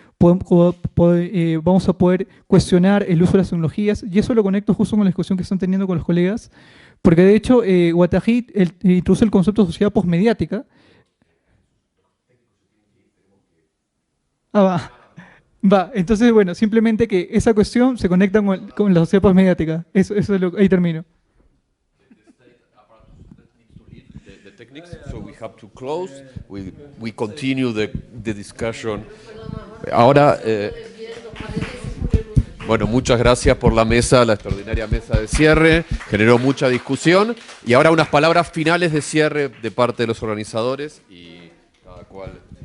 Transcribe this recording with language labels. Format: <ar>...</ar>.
<es>Vamos a poder cuestionar el uso de las tecnologías, y eso lo conecto justo con la discusión que están teniendo con los colegas, porque de hecho Guattari introduce el concepto de sociedad postmediática. Va, entonces, bueno, simplemente que esa cuestión se conecta con la sociedad postmediática. Eso es ahí termino.</es> <en>The techniques, so we have to close. We continue the discussion.</en> <es>Ahora, bueno, muchas gracias por la mesa, la extraordinaria mesa de cierre. Generó mucha discusión. Y ahora unas palabras finales de cierre de parte de los organizadores y cada cual.</es>